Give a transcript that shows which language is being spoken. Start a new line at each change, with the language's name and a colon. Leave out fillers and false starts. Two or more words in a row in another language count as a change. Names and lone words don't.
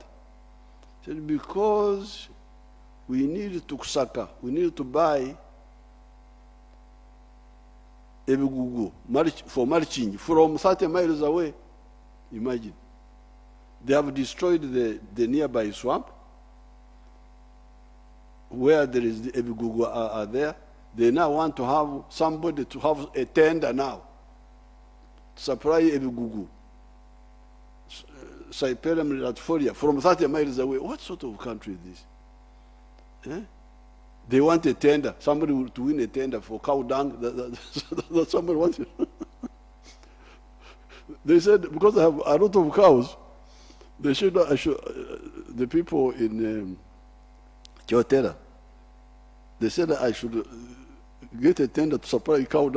English: I said, because we need to kusaka, we need to buy ebigugu for mulching from 30 miles away. Imagine. They have destroyed the nearby swamp where there is the ebigugu are there. They now want to have somebody to have a tender now to supply ebigugu. Cyperem Latforia from 30 miles away. What sort of country is this? Eh? They want a tender, somebody to win a tender for cow dung. That somebody wants it. They said, because I have a lot of cows, they should, the people in Chotera, they said I should get a tender to supply cow dung.